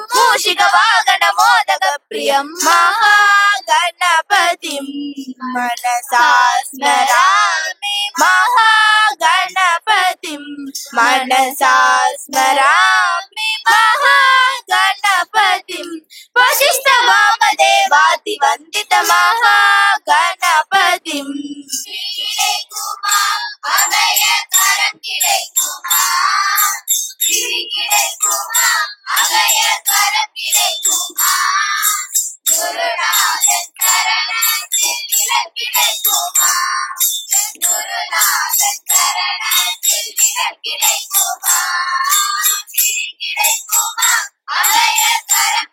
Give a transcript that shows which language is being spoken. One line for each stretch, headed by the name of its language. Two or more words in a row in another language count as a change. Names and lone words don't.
Sanskrit: मूषिकवाहनमोदकप्रियं महागणपतिं मनसा स्मरामि महागणपतिं मनसा स्मरामि महागणपतिं वसिष्ठवामदेवादिवन्दित महागणपतिं
Tamil: அபயகரம் கிடைக்குமா கிரி கிடைக்குமா அபயகரம் கிடைக்குமா குருநாதன் சரணத்தில் நிழல் கிடைக்குமா குருநாதன் சரணத்தில் நிழல் கிடைக்குமா கிரி கிடைக்குமா அபயகரம்